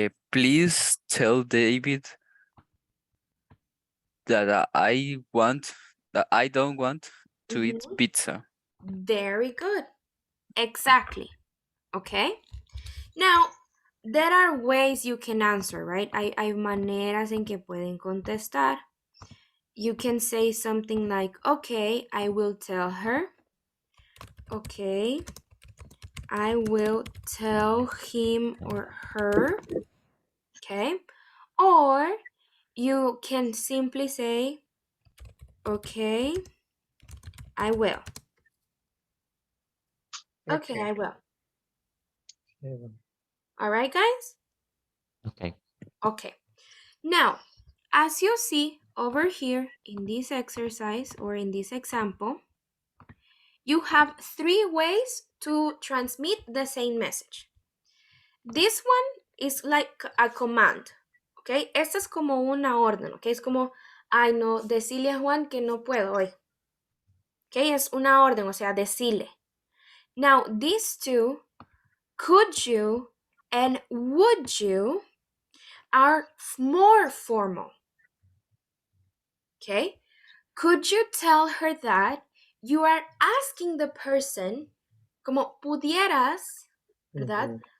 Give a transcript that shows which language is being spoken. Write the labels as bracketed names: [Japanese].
[English] Please tell David that I don't want to eat pizza. Very good. Exactly. Okay. Now, there are ways you can answer, right? [Spanish] Hay maneras en que pueden contestar. [English] You can say something like, okay, I will tell her. Okay, I will tell him or her. Okay. Or you can simply say, okay, I will. Okay, I will. All right, guys? Okay. Okay. Now, as you see over here in this exercise or in this example, you have 3 ways to transmit the same message. This one is like a command, okay? [Spanish] Esta es como una orden, okay? Es como, ay no, decirle a Juan que no puedo hoy. Okay, es una orden, o sea, decirle. [English] Now, these two, could you and would you, are more formal. Okay? Could you tell her that you are asking the person, [Spanish] como pudieras, ¿verdad?